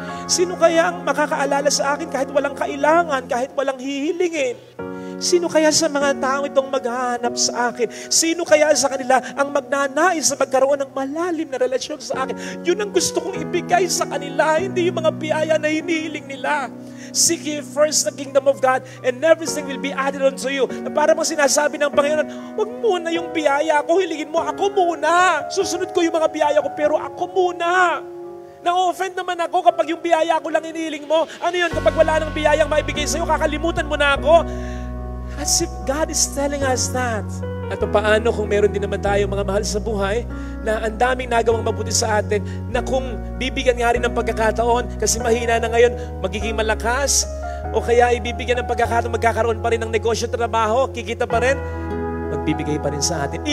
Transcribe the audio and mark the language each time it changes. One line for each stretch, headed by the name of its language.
Filipino: Sino kaya ang makakaalala sa akin kahit walang kailangan, kahit walang hihilingin? Sino kaya sa mga taong itong maghahanap sa akin? Sino kaya sa kanila ang magnanais na magkaroon ng malalim na relasyon sa akin? Yun ang gusto kong ibigay sa kanila, hindi yung mga biyaya na hinihiling nila.
English: Seek ye first the kingdom of God and everything will be added unto you.
Filipino: Na parang sinasabi ng Panginoon, huwag muna yung biyaya ko, hilingin mo ako muna. Susunod ko yung mga biyaya ko, pero ako muna. Na-offend naman ako kapag yung biyaya ko lang inihiling mo. Ano yun? Kapag wala nang biyayang maibigay sa'yo, kakalimutan mo na ako.
English: As if God is telling us that.
Filipino: At paano kung meron din naman tayo mga mahal sa buhay na ang daming nagawang mabuti sa atin na kung bibigyan nga rin ng pagkakataon kasi mahina na ngayon, magiging malakas o kaya ibibigyan ng pagkakataon, magkakaroon pa rin ng negosyo, trabaho, kikita pa rin, magbibigay pa rin sa atin.